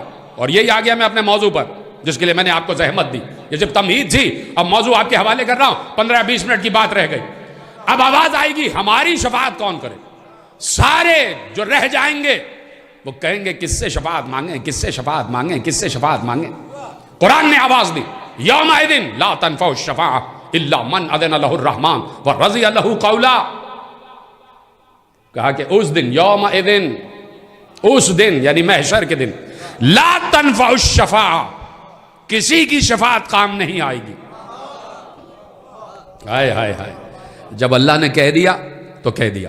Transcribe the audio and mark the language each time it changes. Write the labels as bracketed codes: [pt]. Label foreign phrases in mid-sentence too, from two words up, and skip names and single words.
[ur] اور یہی آ گیا میں اپنے موضوع پر، جس کے لیے میں نے آپ کو زحمت دی. یہ جب تمہید تھی، اب موضوع آپ کے حوالے کر رہا ہوں، 15-20 منٹ کی بات رہ گئی. اب آواز آئے گی، ہماری شفاعت کون کرے؟ سارے جو رہ جائیں گے وہ کہیں گے کس سے شفاعت مانگے، کس سے شفاعت مانگے، کس سے شفاعت مانگے? قرآن نے آواز دی, [ar] يومئذ لا تنفع الشفاعة إلا من أذن له الرحمن ورضي له قولا. [ur] کہا کہ اس دن، یومئذ، اس دن یعنی محشر کے دن, [ar] لا تنفع الشفاعة, [ur] کسی کی شفاعت کام نہیں آئے گی. ہائے ہائے ہائے، جب اللہ نے کہہ دیا تو کہہ دیا.